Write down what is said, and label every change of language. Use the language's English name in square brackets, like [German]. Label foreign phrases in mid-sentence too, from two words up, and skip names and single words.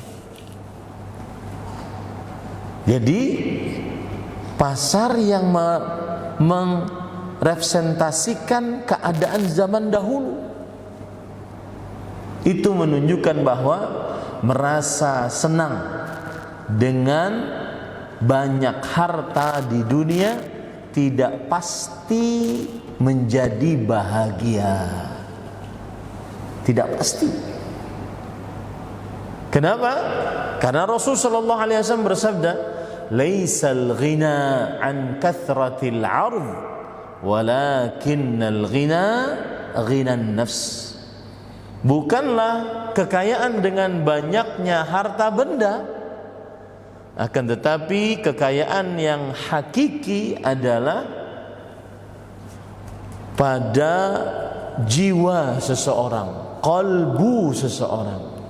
[Indonesian] Jadi pasar yang merepresentasikan keadaan zaman dahulu, itu menunjukkan bahwa merasa senang dengan banyak harta di dunia tidak pasti menjadi bahagia. Tidak pasti. Kenapa? Karena Rasulullah SAW bersabda, [Arabic] "ليس الغنى عن كثرة العرض، ولكن الغنى غنى النفس." [Indonesian] Bukanlah kekayaan dengan banyaknya harta benda, akan tetapi kekayaan yang hakiki adalah pada jiwa seseorang, kalbu seseorang.